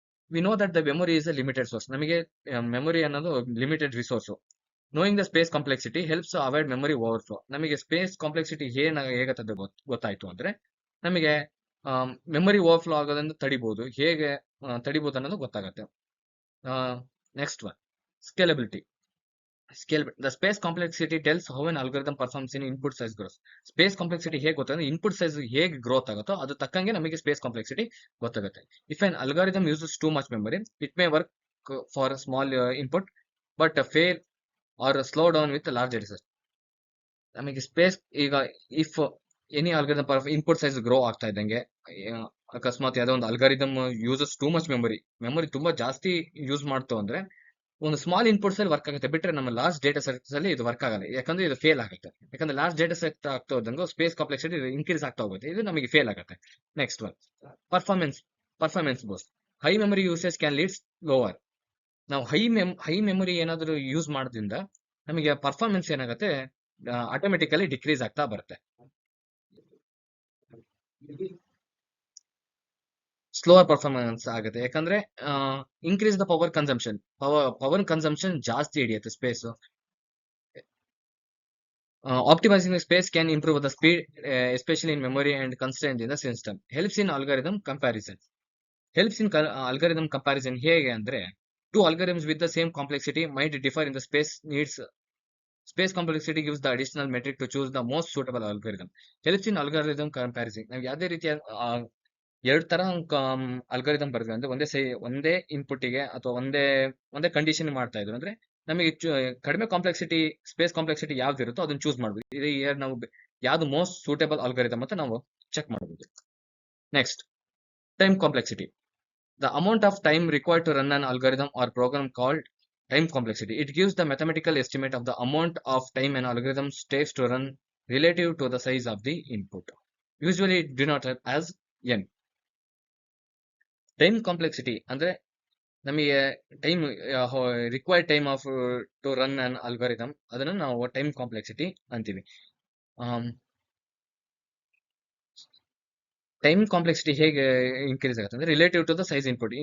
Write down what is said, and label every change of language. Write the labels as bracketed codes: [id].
[en] We know that the memory is a limited source. [kn] ನಮಗೆ memory ಅನ್ನೋದು limited resource. [en] Knowing the space complexity helps avoid memory overflow. [kn] ನಮಗೆ space complexity ಹೇಗತ್ತದೆ ಗೊತ್ತಾಯ್ತು ಅಂದ್ರೆ ನಮಗೆ memory overflow ಆಗೋದ್ರಿಂದ ತಡಿಬಹುದು, ಹೇಗೆ ತಡಿಬಹುದು ಅನ್ನೋದು ಗೊತ್ತಾಗುತ್ತೆ. [en] Next one, scalability. The space complexity tells how an algorithm performs in input size growth. [kn] Space complexity ಹೇಗೆ ಗೊತ್ತಾಗುತ್ತೆ, ಇನ್ಪುಟ್ ಸೈಜ್ ಹೇಗೆ ಗ್ರೋತ್ ಆಗುತ್ತೋ ಅದು ತಕ್ಕಂಗೆ ನಮಗೆ ಸ್ಪೇಸ್ ಕಾಂಪ್ಲೆಕ್ಸಿಟಿ ಗೊತ್ತಾಗುತ್ತೆ. [en] If an algorithm uses too much memory, it may work for small input but fail or slow down with large research. [kn] ನಮಗೆ space ಈಗ if any algorithm input size grow ಆಗ್ತಾ ಇದ್ದಂಗೆ, ಅಕಸ್ಮಾತ್ ಯಾವುದೋ ಒಂದು algorithm [en] uses too much memory [kn] ತುಂಬಾ ಜಾಸ್ತಿ use ಮಾಡ್ತು ಅಂದ್ರೆ ಒಂದು ಸ್ಮಾಲ್ ಇನ್ಪುಟ್ಸ್ ಅಲ್ಲಿ ವರ್ಕ್ ಆಗುತ್ತೆ, ಬಿಟ್ರೆ ನಮ್ಮ ಲಾಸ್ಟ್ ಡೇಟಾ ಸೆಟ್ಸ್ ಅಲ್ಲಿ ಇದು ವರ್ಕ್ ಆಗಲ್ಲ, ಯಾಕಂದ್ರೆ ಇದು ಫೇಲ್ ಆಗುತ್ತೆ. ಯಾಕಂದ್ರೆ ಲಾಸ್ಟ್ ಡೇಟಾ ಸೆಟ್ ಆಗ್ತಾ ಹೋದಂಗೆ ಸ್ಪೇಸ್ ಕಾಂಪ್ಲೆಕ್ಸಿಟಿ ಇನ್ಕ್ರೀಸ್ ಆಗ್ತಾ ಹೋಗುತ್ತೆ, ಇದು ನಮಗೆ ಫೇಲ್ ಆಗುತ್ತೆ. [en] Next one, performance boost. High memory usage can leads lower. [kn] ನಾವು ಹೈ ಮೆಮೊರಿ ಏನಾದರೂ ಯೂಸ್ ಮಾಡೋದ್ರಿಂದ ನಮಗೆ ಪರ್ಫಾರ್ಮೆನ್ಸ್ ಏನಾಗುತ್ತೆ, ಆಟೋಮೆಟಿಕಲಿ ಡಿಕ್ರೀಸ್ ಆಗ್ತಾ ಬರುತ್ತೆ. ಸ್ಲೋವರ್ ಪರ್ಫಾರ್ಮೆನ್ಸ್ ಆಗುತ್ತೆ, ಯಾಕಂದ್ರೆ [en] increase the power consumption [kn] ಜಾಸ್ತಿ ಹಿಡಿಯುತ್ತೆ space. [en] Optimizing the space can improve the speed, especially in memory and constraint in the system. Helps in algorithm comparison. Algorithm comparison [kn] ಹೇಗೆ ಅಂದ್ರೆ, [en] two algorithms with the same complexity might differ in the space needs. Space complexity gives the additional metric to choose the most suitable algorithm. Helps in algorithm comparison. [kn] ನಾವು ಯಾವುದೇ ರೀತಿಯ ಎರಡು ತರ algorithm ಬರ್ತದೆ. ಅಂದ್ರೆ ಒಂದೇ ಇನ್ಪುಟ್ಟಿಗೆ ಅಥವಾ ಒಂದೇ ಕಂಡೀಷನ್ ಮಾಡ್ತಾ ಇದ್ರು ಅಂದ್ರೆ ನಮಗೆ ಕಡಿಮೆ ಕಾಂಪ್ಲೆಕ್ಸಿಟಿ ಸ್ಪೇಸ್ ಕಾಂಪ್ಲೆಕ್ಸಿಟಿ ಯಾವ್ದು ಇರುತ್ತೋ ಅದನ್ನ ಚೂಸ್ ಮಾಡ್ಬೋದು. ಇದು ನಾವು ಯಾವ್ದು ಮೋಸ್ಟ್ ಸೂಟೇಬಲ್ ಅಲ್ಗಾರಿದಮ್ ಅಂತ ನಾವು ಚೆಕ್ ಮಾಡಬಹುದು. [en] Next, time complexity. The amount of time required to run an algorithm or program called time complexity. It gives the mathematical estimate of the amount of time an algorithm takes to run relative to the size of the input. Usually denoted as n. [kn] Time complexity ಅಂದ್ರೆ ನಮಗೆ [en] time required time of to run an algorithm [kn] ಅದನ್ನ ನಾವು time complexity ಅಂತೀವಿ. Time complexity ಹೇಗೆ increase ಆಗುತ್ತೆ ಅಂದ್ರೆ [en] Relative to the size input.